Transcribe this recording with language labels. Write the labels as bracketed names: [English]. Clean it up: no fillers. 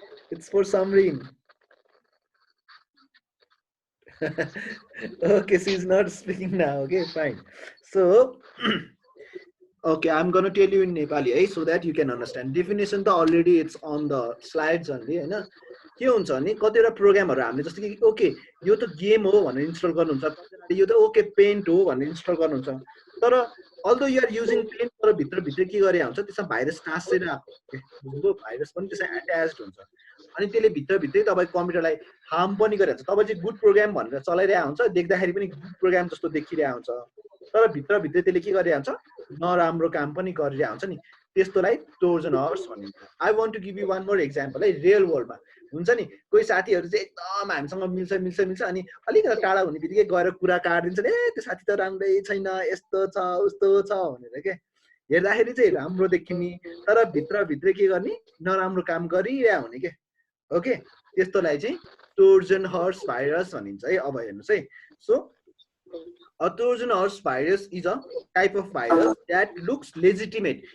[English] It's for submarine. Okay, she's not speaking now. Okay, fine. So, okay, I'm gonna tell you in Nepali, so that you can understand. Definition त already it's on the slides only, [Nepali] हैन? के हुन्छ भने कतिवटा प्रोग्रामहरु हामीले जस्तो कि okay यो त गेम हो भनेर इन्स्टल गर्नुहुन्छ, कतिजनाले यो त ओके पेन्ट हो भनेर इन्स्टल गर्नुहुन्छ, तर [English] although you are using paint [Nepali] तर भित्र भित्र के गरे हुन्छ त्यसमा भाइरस टाँसेर बुझ्नुभयो, भाइरस पनि त्यसमा एट्याच्ड हुन्छ अनि त्यसले भित्र भित्रै तपाईको कम्प्युटरलाई हार्म पनि गरिरहेको छ। तपाईँ चाहिँ गुड प्रोग्राम भनेर चलाइरहेको हुन्छ, देख्दाखेरि पनि गुड प्रोग्राम जस्तो देखिरहेको हुन्छ, तर भित्र भित्रै त्यसले के गरिरहेको हुन्छ नराम्रो काम पनि गरिरहेको हुन्छ नि, त्यस्तोलाई ट्रोजन हर्स भनिन्छ। [English] I want to give you one more example [Nepali] है, रियल वर्ल्डमा हुन्छ नि कोही साथीहरू चाहिँ एकदम हामीसँग मिल्छ मिल्छ मिल्छ अनि अलिकति टाढा हुने बित्तिकै गएर कुरा काटिदिन्छ, ए त्यो साथी त राम्रै छैन, यस्तो छ उस्तो छ भनेर के हेर्दाखेरि चाहिँ राम्रो देखिने तर भित्रभित्रै के गर्ने नराम्रो काम गरिरहेको हुने के। ओके, त्यस्तोलाई चाहिँ ट्रोजन हर्स भाइरस भनिन्छ है। अब हेर्नुहोस् है, [English] So a Trojan horse virus is a type of virus that looks legitimate.